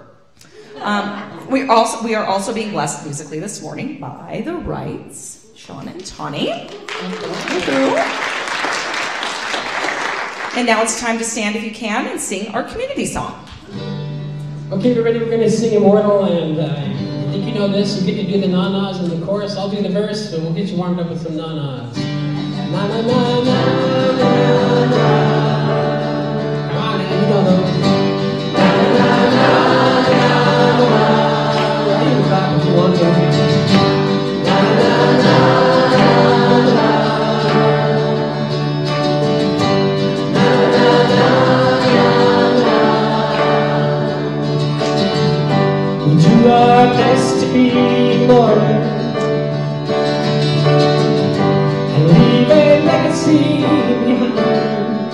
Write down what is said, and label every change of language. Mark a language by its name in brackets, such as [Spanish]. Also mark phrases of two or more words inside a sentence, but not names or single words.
[English] We are also being blessed musically this morning by the Wrights, Sean and Tawny. And now it's time to stand if you can and sing our community song. Okay, everybody, we're going to sing Immortal, and I think you know this. You get to do the na-nas in the chorus. I'll do the verse, but we'll get you warmed up with some na-nas. Na-na-na-na-na-na-na. Come on, man, you know those. Na-na-na-na-na-na. You can clap if you want to. Na-na-na-na-na-na. We do our best to be immortal and leave a legacy behind.